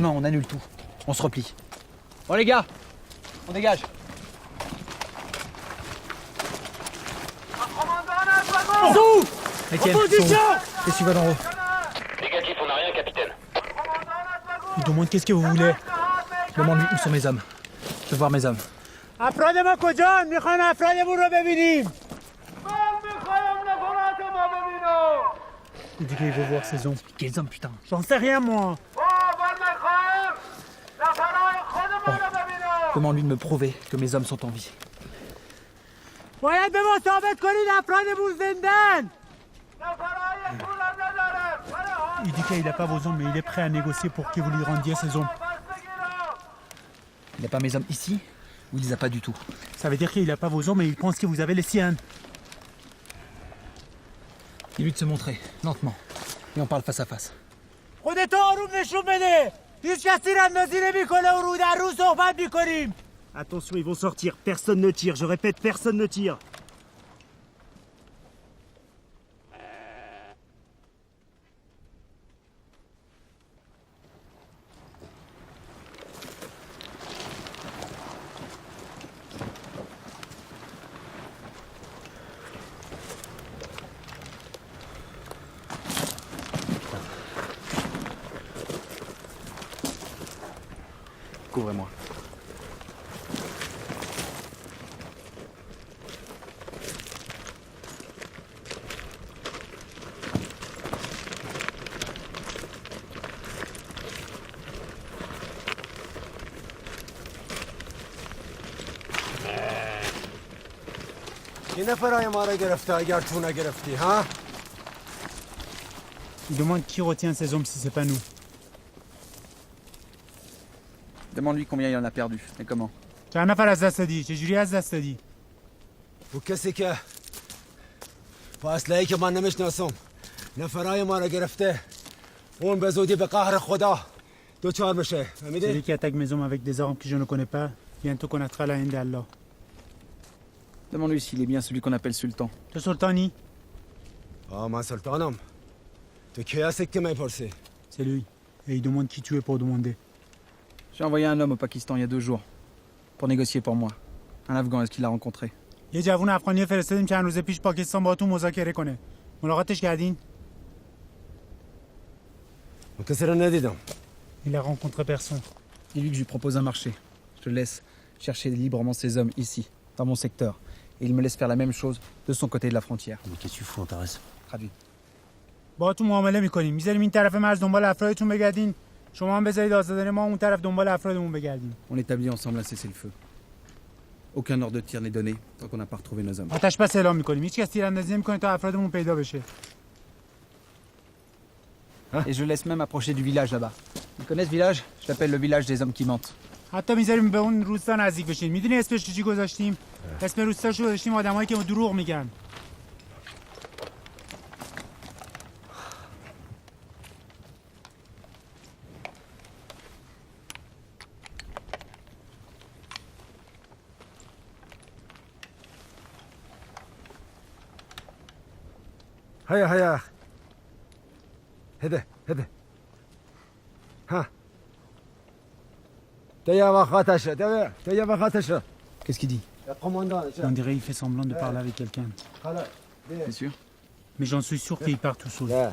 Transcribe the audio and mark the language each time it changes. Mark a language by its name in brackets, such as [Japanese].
[French] Non, on annule tout. On se replie. Bon les gars, on dégage. Sous Lesquels Opposition. Qu'est-ce qui va d'en haut? Négatif, on n'a rien, capitaine. Il demande qu'est-ce que vous voulez. Demande-lui où sont mes hommes. Je veux voir mes hommes. [Persian] افراد ما کجان؟ میخوایم افرادمون رو ببینیم. [French] Il dit qu'il veut voir ses hommes. Quels hommes, putain? J'en sais rien, moi. Demande-lui de me prouver que mes hommes sont en vie. [Persian] باید به ما ثابت کنید افرادمون زندن. [French] Il dit qu'il n'a pas vos hommes, mais il est prêt à négocier pour que vous lui rendiez ses hommes. Il n'a pas mes hommes ici ou il les a pas du tout? Ça veut dire qu'il n'a pas vos hommes, mais il pense que vous avez les siens. Dis-lui de se montrer, lentement. Et on parle face à face. [Persian] خودتو آروم نشون بده. هیچ کسی رندازی نمیکنه و رو در رو صحبت میکنیم. [French] Attention, ils vont sortir. Personne ne tire. Je répète, personne ne tire. Couvrez-moi. [Persian] یه نفرای ما رو گرفته اگر تو نگرفتی ها؟ [French] Il demande qui retient ses hommes si c'est pas nous. Demande-lui combien il en a perdu et comment. [Persian] چند نفر از دست دادی؟ چجوری از دست دادی؟ و کسی که با اسلحه‌ای که من نمیشناسم نفرای ما رو گرفته اون به زودی به قهر خدا دوچار بشه فهمیدی؟ [French] Celui qui attaque mes hommes avec des armes que je ne connais pas, bientôt connaîtra la haine d'Allah. Demande-lui s'il est bien celui qu'on appelle sultan. [Persian] تو سلطانی؟ من سلطانم تو کی هستی که میپرسی؟ [French] C'est lui. Et il demande qui tu es pour demander. J'ai envoyé un homme au Pakistan il y a 2 jours pour négocier pour moi. Un Afghan, est-ce qu'il l'a rencontré? [Persian] یه جوون افغانی فرستادیم چند روز پیش پاکستان باهاتون مذاکره کنه. ملاقاتش کردین؟ کسی رو ندیدم. [French] Il a rencontré personne. Dis-lui que je lui propose un marché. Je le laisse chercher librement ses hommes ici, dans mon secteur. Et il me laisse faire la même chose de son côté de la frontière. Mais qu'est-ce que tu fous, Antares? Traduit. [Persian] باهاتون معامله میکنیم. میذاریم این طرف مرز دنبال افرادتون بگردین. شما هم بذارید آزادانه ما اون طرف دنبال افرادمون بگردیم. [French] On établit ensemble un cessez-le-feu. Aucun ordre de tir n'est donné tant qu'on n'a pas retrouvé nos hommes. [Persian] آتش بس اعلام می‌کنیم. هیچ کس تیراندازی نمی‌کنه تا افرادمون پیدا بشه. [French] Et je laisse même approcher du village là-bas. Vous connaissez ce village? Je l'appelle le village des hommes qui mentent. [Persian] حتی می‌ذاریم به اون روستا نزدیک بشین. می‌دونی اسمش چی گذاشتیم؟ اسم روستاشو گذاشتیم آدمایی که دروغ میگن. هيا هيا هده هده ها تيا وخاتش تيا وخاتش [French] Qu'est-ce qu'il dit? On dirait qu'il fait semblant de parler avec quelqu'un. T'es sûr? Mais j'en suis sûr qu'il part tout seul.